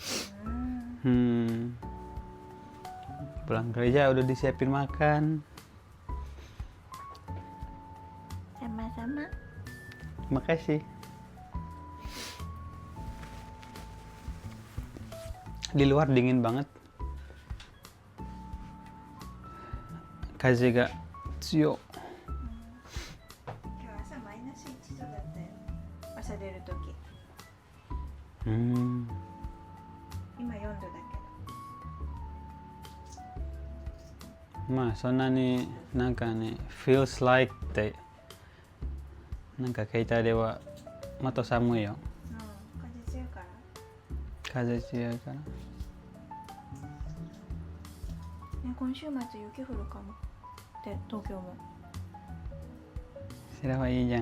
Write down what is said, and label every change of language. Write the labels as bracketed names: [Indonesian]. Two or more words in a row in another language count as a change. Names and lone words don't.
[Indonesian] Pulang kerja udah disiapin makan. Sama-sama. Makasih. Di luar dingin banget. [Japanese] 風が強. 今日朝マイナス1度だったよ。朝出るとき。今4度だけど。まあそんなになんかね [English] feels like [Japanese] ってなんか携帯ではまた寒いよ。風強いから。風強いから。ね、今週末雪降るかも。で、東京も。すればいいじゃん。